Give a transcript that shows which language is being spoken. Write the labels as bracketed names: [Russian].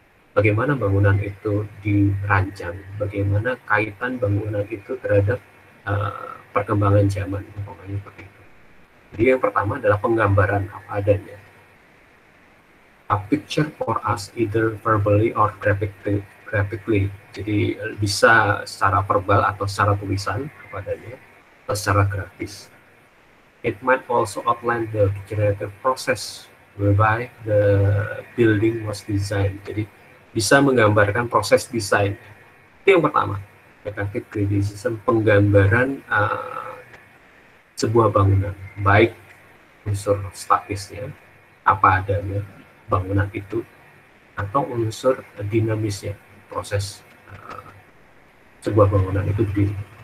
[Indonesian] Bagaimana bangunan itu dirancang, bagaimana kaitan bangunan itu terhadap perkembangan zaman, pokoknya seperti itu. Jadi yang pertama adalah penggambaran apa adanya. [English] A picture for us either verbally or [Indonesian] graphically, jadi bisa secara verbal atau secara tulisan kepadanya, atau secara grafis. [English] It might also outline the generative process whereby the building was designed. [Indonesian] Jadi bisa menggambarkan proses desain. Itu yang pertama, effective criticism, penggambaran sebuah bangunan, baik unsur statisnya, apa adanya bangunan itu, atau unsur dinamisnya, proses sebuah bangunan itu berdiri.